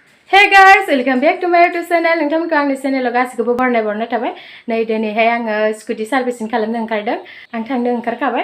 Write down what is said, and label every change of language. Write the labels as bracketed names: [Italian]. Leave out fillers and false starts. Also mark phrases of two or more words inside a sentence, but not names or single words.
[English] Hey guys, welcome back to my YouTube channel. [Bodo] नोंथांमोनखौ आंनि चेनेलाव गासिखौबो बरनाय थाबाय। नै दिनैहाय आङो स्कुटि सार्भिसिं खालामनो ओंखारदों। आं थांनो ओंखारखाबाय।